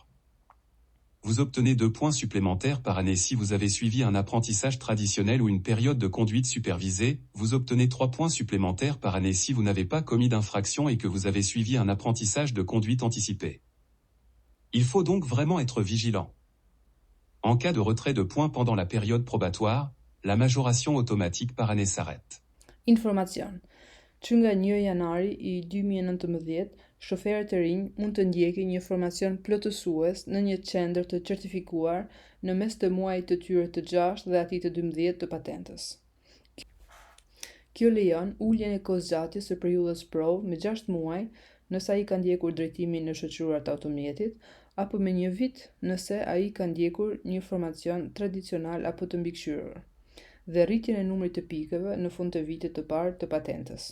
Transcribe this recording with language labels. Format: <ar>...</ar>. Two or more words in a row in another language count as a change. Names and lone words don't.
<fr>Vous obtenez 2 points supplémentaires par année si vous avez suivi un apprentissage traditionnel ou une période de conduite supervisée, vous obtenez 3 points supplémentaires par année si vous n'avez pas commis d'infraction et que vous avez suivi un apprentissage de conduite anticipée. Il faut donc vraiment être vigilant. En cas de retrait de points pendant la période probatoire, la majoration automatique par année s'arrête.</fr> <sq>Informacion. Që nga 1 janari i 2019, shoferët e rinj mund të ndjekin një formacion plotësues në një qendër të certifikuar në mes të muajit të tyre të 6 dhe atij të 12 të patentës. Kjo lejon uljen e kohëzgjatjes së periudhës provë me 6 muaj nëse ai ka ndjekur drejtimin në shoqëruar të automjetit, apo me 1 vit nëse ai ka ndjekur një formacion tradicional apo të mbikëqyrur, dhe rritjen e numrit të pikëve në fund të vitit të parë të patentës.</sq>